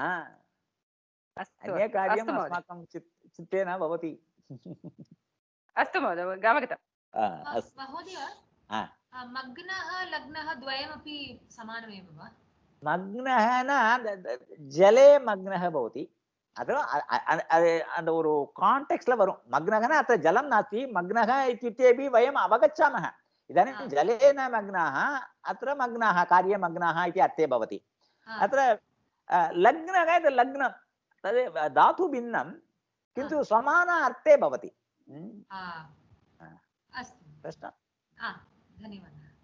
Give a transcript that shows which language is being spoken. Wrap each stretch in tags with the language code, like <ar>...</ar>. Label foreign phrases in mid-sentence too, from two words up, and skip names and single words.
<sa>अन्य कार्यम् अस्माकं चित्ते न भवति। अस्तु महोदय, गमगतम्। महोदय, मग्नः लग्नः द्वयमपि समानमेव वा? मग्नः न जले मग्नः भवति।</sa> <ta>அந்த ஒரு கான்டெக்ஸ்ட்ல வரும்.</ta> <sa>मग्नकन अत्त जलं नास्ति, मग्नक இत्युक्तेपि वयम् अवगच्छामः। इदानीं जलेन मग्नाः, अत्र मग्नाः कार्ये मग्नाः इति अर्थे भवति। अत्र लग्नः इति लग्नं तद् धातु भिन्नं किन्तु समान अर्थे भवति। अस्तु, धन्यवादः।</sa>